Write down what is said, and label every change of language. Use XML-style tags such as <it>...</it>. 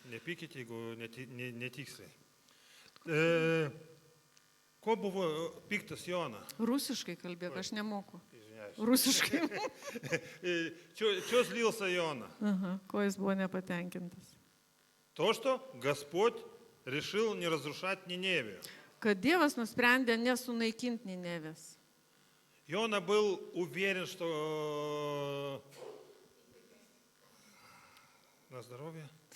<lt>Nepykite, jeigu netiksliai. Ko buvo piktas Jona? Rusiškai kalbėk, aš nemoku. Rusiškai.</lt> <ru>Чё злился Иона?</ru> <lt>Ko jis buvo nepatenkintas?</lt> <ru>То, что Господь решил не разрушать Ниневию.</ru> <lt>kad Dievas nusprendė nesunaikinti Ninevės.</lt> <ru>Иона был уверен, что на здоровье.</ru>